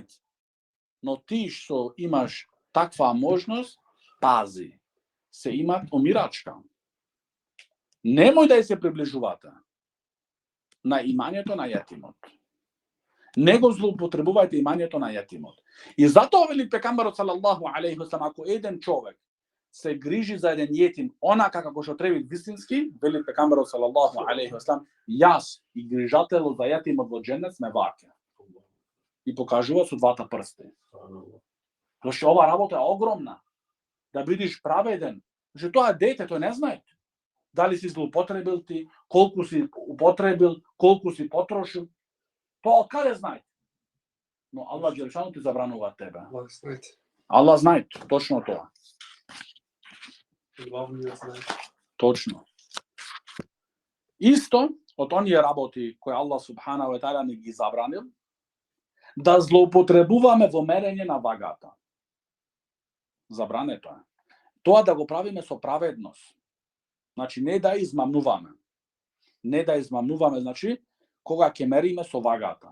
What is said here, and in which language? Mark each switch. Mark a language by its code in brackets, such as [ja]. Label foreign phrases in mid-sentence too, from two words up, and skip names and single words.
[mk] Но ти што имаш таква можност, пази, се имат умирачка. Немој да ја се приближувате на имањето на јетимот. Не го злоупотребувајте имањето на јетимот. И затоа вели пекамберот [ar] صلى الله عليه وسلم, [mk] ако еден човек се грижи за еден јетим, онака како што треба вистински, вели пекамберот [ar] صلى الله عليه وسلم, [mk] јас и грижателот за јетимот во џеннет сме ваќе. И покажува со двата прсти. Зашто ова работа е огромна. Да бидеш праведен. Зашто тоа дете, тој не знае дали си злоупотребил ти, колку си употребил, колку си потрошил. Тоа каде знае? Но [ar] الله جل شأنه [mk] ти забранува тебе. Аллах знае точно тоа. Точно. Исто од оние работи кои [ar] الله سبحانه وتعالى [mk] ни ги забранил, да злоупотребуваме во мерење на вагата. Забрането е. Тоа да го правиме со праведност. Значи, не да измамнуваме. Не да измамнуваме, значи, кога ќе мериме со вагата.